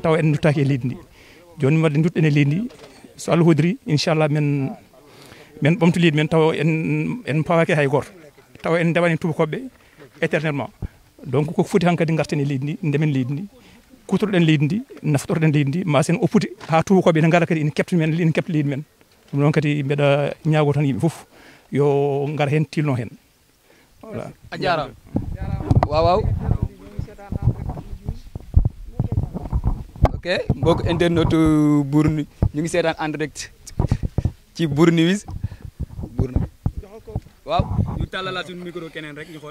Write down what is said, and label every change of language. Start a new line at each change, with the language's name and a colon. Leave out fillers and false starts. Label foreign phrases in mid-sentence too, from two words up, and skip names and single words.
Fula: taw en duttaki e leydi ndi joni wadde dutɗen e leydi ndi so Allah hodiri inchallah men ɓamtu leydi men taw en pawaki hay goto taw en ndewani tubakoɓe éternellement donc koko foti hankkadi garten e leydi ndi ndemen leydi ndi kutorɗen leydi ndi naftorɗen leydi ndi ma sen oppude ha tubakoɓe ne gara kadi ina kepta leydi men ɗum noon kadi mbeɗa ñaago tan yimɓe fof yo gara hen tilno hen voilà a jarama
Wolof: waaw ok mbokk internet Bour ñu ngi seetaan
French: en direct
Wolof: ci Bour News waaw ñu tàllalaat suñu micro keneen rek ñu xool.